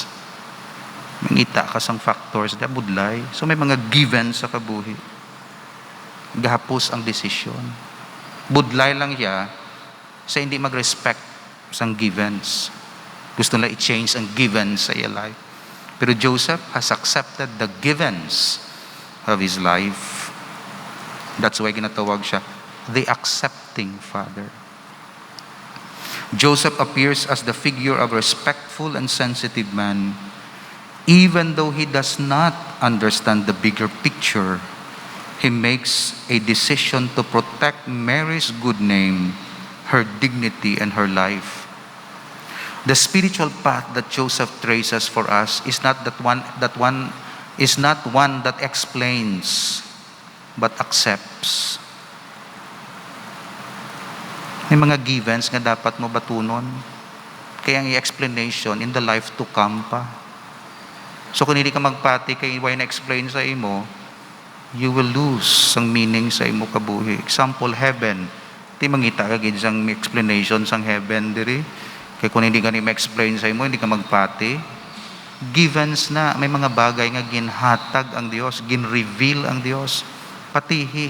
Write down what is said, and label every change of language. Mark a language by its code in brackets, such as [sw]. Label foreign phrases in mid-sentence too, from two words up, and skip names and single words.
[hil] Mangita ka sang factors, da budlay. So may mga givens sa kabuhi. Gahapos ang desisyon. Budlay lang siya sa hindi mag-respect sang givens. Gusto nila i-change ang givens sa iya life. [en] Pero Joseph has accepted the givens of his life. That's why [hil] ginatawag siya [en] the accepting father. Joseph appears as the figure of a respectful and sensitive man, even though he does not understand the bigger picture. He makes a decision to protect Mary's good name, her dignity, and her life. The spiritual path that Joseph traces for us is not one that explains, but accepts. [hil] May mga givens nga dapat mo batunon. Kaya ang [en] explanation in the life to come pa. [hil] So kung hindi ka magpati kay why na-explain sa imo, [en] you will lose [hil] ang meaning sa imo kabuhi. [en] Example, heaven. [hil] Di mangita ka gid sang explanation sang heaven diri. Kaya kung hindi ka ni ma-explain sa imo, hindi ka magpati. Givens na, may mga bagay nga ginhatag ang Dios, ginreveal ang Dios. Patihi.